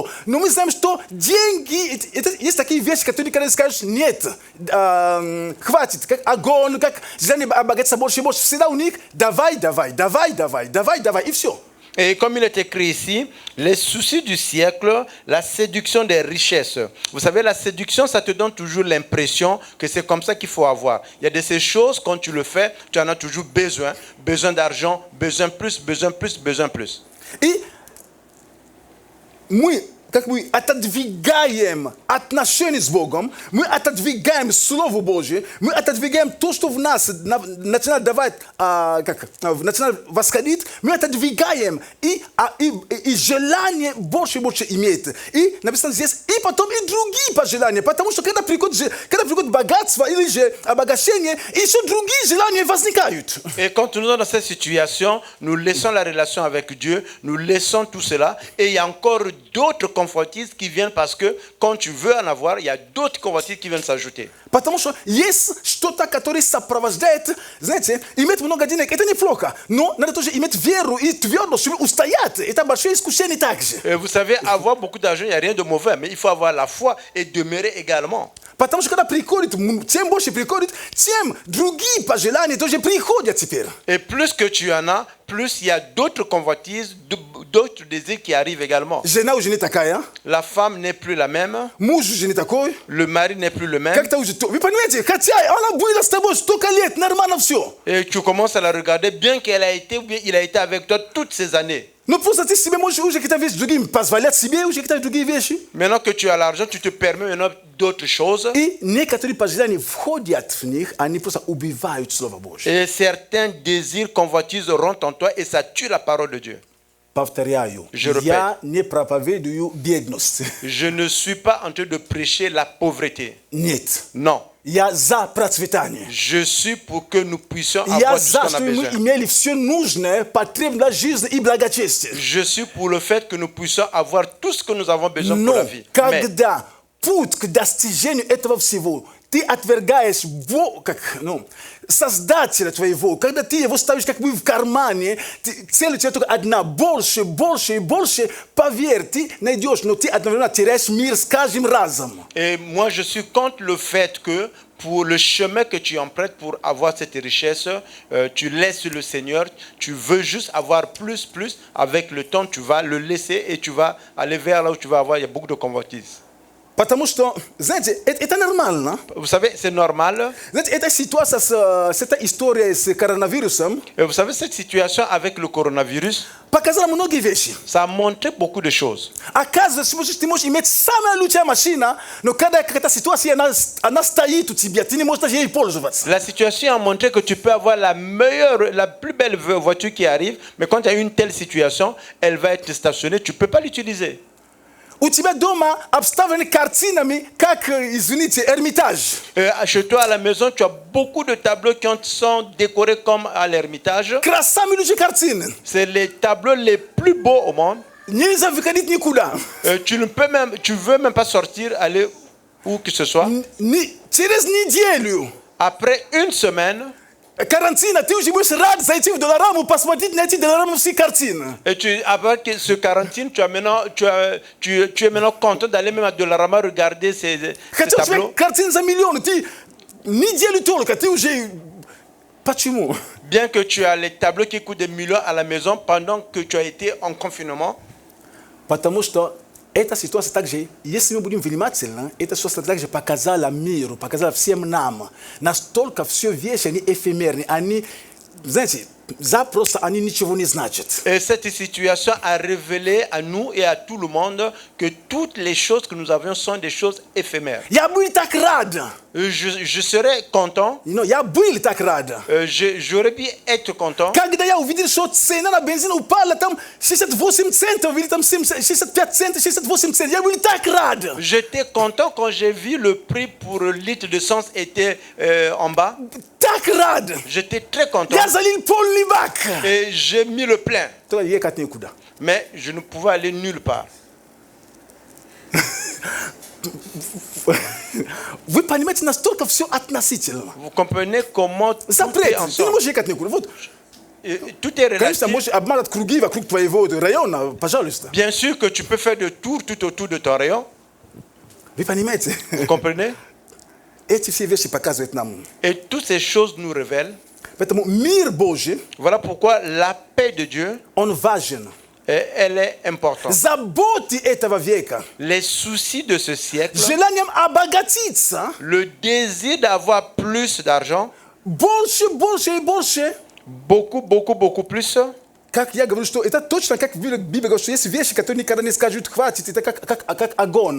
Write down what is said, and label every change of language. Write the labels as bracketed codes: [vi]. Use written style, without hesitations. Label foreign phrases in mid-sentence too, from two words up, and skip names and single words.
[ru] Но мы знаем, что деньги, есть такие вещи, которые когда скажешь, нет, хватит, как огонь, как желание обогатиться больше и больше. Всегда у них давай, и все. [fr] Et comme il est écrit ici, les soucis du siècle, la séduction des richesses. Vous savez, la séduction, ça te donne toujours l'impression que c'est comme ça qu'il faut avoir. Il y a de ces choses, quand tu le fais, tu en as toujours besoin. Besoin d'argent, besoin plus. [ru] И мы, как мы отодвигаем отношения с Богом, мы отодвигаем Слово Божие, мы отодвигаем то, что в нас начинает давать, начинает восходить, мы отодвигаем, и желание больше и больше имеет. И написано здесь, и потом и другие пожелания, потому что когда приходит богатство или же обогащение, еще другие желания возникают. [fr] Et quand nous sommes dans cette situation, nous laissons la relation avec Dieu, nous laissons tout cela, et il y a encore d'autres convoitises qui viennent parce que quand tu veux en avoir, il y a d'autres convoitises qui viennent s'ajouter. [ru] Потому что есть что-то, которое сопровождает, знаете, иметь много денег, это неплохо, но надо тоже иметь веру и твердость, чтобы устоять. Это большое искушение также. [fr] Et vous savez, avoir beaucoup d'argent, il n'y a rien de mauvais, mais il faut avoir la foi et demeurer également. [ru] Потому что когда приходит, чем больше приходит, тем другие пожелания тоже приходят теперь. [fr] Et plus que tu en as, plus il y a d'autres convoitises, d'autres désirs qui arrivent également. [ru] Жена уже не такая, [fr] La femme n'est plus la même, [ru] муж уже не такой. [fr] le mari n'est plus le même. [ru] Как-то уже... Вы понимаете, хотя она была с тобой столько лет, нормально все. [fr] Et tu commences à la regarder, bien qu'elle a été ou bien il a été avec toi toutes ces années. [ru] Но просто ты себе можешь уже какие-то вещи другие позволять себе, уже какие-то другие вещи. [fr] Maintenant que tu as l'argent, tu te permets maintenant d'autres choses. [ru] И некоторые пожелания входят в них, они просто убивают Слово Божье. [fr] Et certains désirs, convoitises rentrent en toi et ça tue la parole de Dieu. [ru] Повторяю, [fr] Je répète. [ru] я не проповедую бедность. [fr] Je ne suis pas en train de prêcher la pauvreté. [ru] Нет. [fr] Non. [ru] Я за процветание. [fr] Je suis pour que nous puissions [ru] Я [fr] avoir tout ce [ru] за, [fr] qu'on a [ru] чтобы мы [fr] besoin. [ru] имели все нужное, потребное для жизни и благочестия. [fr] Je suis pour le fait que nous puissions avoir tout ce que nous avons besoin pour la [ru] Но [fr] vie. Mais [ru] когда путь к достижению этого всего, ты отвергаешь Создателя твоего, когда ты его ставишь как бы в кармане, цель у тебя только одна, больше, больше и больше, поверь, ты найдешь, но ты одновременно теряешь мир с каждым разом. [fr] et moi, je suis contre le fait que pour le chemin que tu empruntes pour avoir cette richesse, tu laisses le Seigneur, tu veux juste avoir plus. Avec le temps, tu vas le laisser et tu vas aller vers là où tu vas avoir, il y a beaucoup de convoitises. [ru] Потому что, знаете, это нормально. [fr] Vous savez, c'est normal. [ru] Знаете, эта ситуация, эта история с коронавирусом [fr] Et vous savez, cette situation avec le coronavirus, [ru] показала многие вещи. [fr] ça a montré beaucoup de choses. [ru] Оказывается, ты можешь иметь самая лучшая машина, но когда какая-то ситуация, она стоит у тебя, ты не можешь даже ей пользоваться. [fr] La situation a montré que tu peux avoir la plus belle voiture qui arrive, mais quand il y a une telle situation, elle va être stationnée, tu ne peux pas l'utiliser. [ru] У тебя дома обставлены картинами, как, извините, Эрмитаж. [fr] Chez toi à la maison, tu as beaucoup de tableaux qui sont décorés comme à l'Ermitage. [ru] Красами люди картины. [fr] C'est les tableaux les plus beaux au monde. [ru] Нельзя выходить никуда. [fr] Tu veux même pas sortir, aller où que ce soit. [ru] Через неделю [fr] Après une semaine, [ru] карантина, ты уже будешь рад зайти в Долораму, посмотреть на эти долорамовские картины. [fr] et après ce quarantine, tu es maintenant content d'aller même à Dollarama regarder ces [ru] Хотя у тебя [fr] tableaux. [ru] картины за миллионы, ты неделю только, ты уже... Почему? [fr] Bien que tu as les tableaux qui coûtent des millions à la maison pendant que tu as été en confinement. [ru] Потому что эта ситуация также, если мы будем внимательны, эта ситуация также показала миру, показала всем нам, настолько все вещи, они эфемерны, они, знаете, запросто они ничего не значат. [fr] Et cette situation a révélé à nous et à tout le monde que toutes les choses que nous avions sont des choses éphémères. [ru] Я был так рад, [fr] Je serais content, [ru] я был так рад. [fr] j'aurais pu être content. [ru] Когда я увидел, что цена на бензин упала там 68 центов, или там 65 центов, 68 центов, я был так рад. [fr] J'étais content quand j'ai vu le prix pour le litre d'essence était en bas. [ru] Так рад. [fr] J'étais très content [ru] Я залил полный бак. [fr] et j'ai mis le plein. [ru] Только ехать некуда. [fr] Mais je ne pouvais aller nulle part. [ru] Вы понимаете, настолько все относительно. [fr] Vous comprenez comment tout est [ru] Запрет. Ты не [fr] ensemble. [ru] можешь ехать никуда. Вот, [fr] Tout est [ru] конечно, [fr] relatif. [ru] можешь обманывать круги вокруг твоего района, пожалуйста. [fr] Bien sûr que tu peux faire des tours tout autour de ton rayon. [ru] Вы понимаете? [fr] Vous comprenez? [ru] Эти все вещи показывают нам. [fr] Et toutes ces choses nous révèlent. [ru] Поэтому мир Божий, [fr] Voilà pourquoi la paix de Dieu, [ru] он важен. [fr] elle est importante. [ru] Заботы этого века, [fr] Les soucis de ce siècle, [ru] желанием обогатиться, [fr] le désir d'avoir plus d'argent, [ru] больше, больше и больше. [fr] beaucoup, beaucoup, beaucoup plus. [ru] Как я говорю, что это точно как Библия говорит, что есть вещи, которые никогда не скажут хватит. Это как огонь.